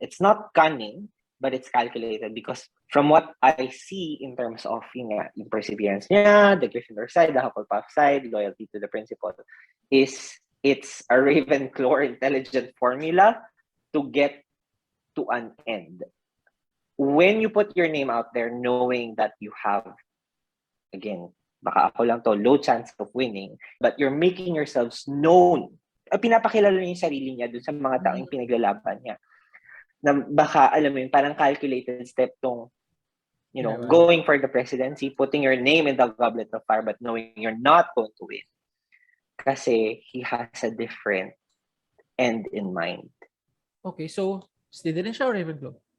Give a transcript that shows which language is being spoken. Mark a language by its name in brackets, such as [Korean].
[English] It's not cunning, but it's calculated because from what I see in terms of yung perseverance niya, the Gryffindor side, the Hufflepuff side, loyalty to the principal, it's a Ravenclaw intelligent formula to get to an end. When you put your name out there knowing that you have, again, [Filipino] baka ako lang to, [English] low chance of winning, but you're making yourselves known. [Filipino] Pinapakilala niya yung sarili niya dun sa mga taong pinaglalaban niya. Na baka, alam mo yun, parang [English] calculated step tong, going for the presidency, putting your name in the goblet of fire, but knowing you're not going to win. Kasi he has a different end in mind. [Filipino] Okay, so, Slytherin siya o Ravenclaw?